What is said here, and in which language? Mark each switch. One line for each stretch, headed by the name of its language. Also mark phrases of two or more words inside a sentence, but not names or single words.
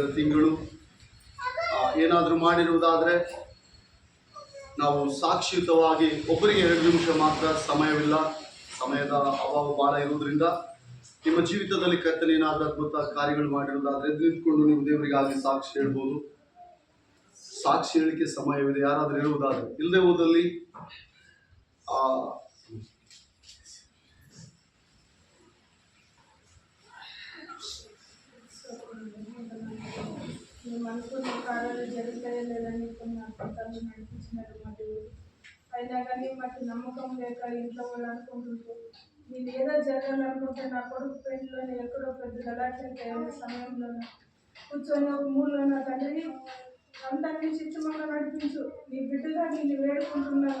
Kannada: ತಿಂಗಳು ಏನಾದರೂ ಮಾಡಿರುವುದಾದರೆ ನಾವು ಸಾಕ್ಷಿಯುತವಾಗಿ ಒಬ್ಬರಿಗೆ 2 ನಿಮಿಷ ಮಾತ್ರ ಸಮಯವಿಲ್ಲ, ಸಮಯದ ಅಭಾವ ಬಹಳ ಇರುವುದರಿಂದ ನಿಮ್ಮ ಜೀವಿತದಲ್ಲಿ ಕರ್ತನೆ ಏನಾದರೂ ಅದ್ಭುತ ಕಾರ್ಯಗಳು ಮಾಡಿರುವುದಾದರೆ ನಿಂತ್ಕೊಂಡು ನೀವು ದೇವರಿಗಾಗಿ ಸಾಕ್ಷಿ ಹೇಳ್ಬೋದು. ಸಾಕ್ಷಿ ಹೇಳಿಕೆ ಸಮಯವಿದೆ ಯಾರಾದರೂ ಇರುವುದಾದರೆ. ಇಲ್ಲದೆ ಹೋದಲ್ಲಿ
Telugu: అనుకున్న కార్యాలు జరుగుతాయో లేదని కొన్ని అద్భుతాలు నడిపించినారు. మరియు అయినా కానీ మాకు నమ్మకం లేక ఇంట్లో వాళ్ళు అనుకుంటుంటే నేను ఏదో జరగాలనుకుంటే నా కొడుకు పెళ్లిలోనే ఎక్కడో పెద్ద గలాటంటే సమయంలో కూర్చొని ఒక మూలలో నా తండ్రి అంతా నీ చిత్తమంగా నడిపించు, నీ బిడ్డగా నేను వేడుకుంటున్నాను.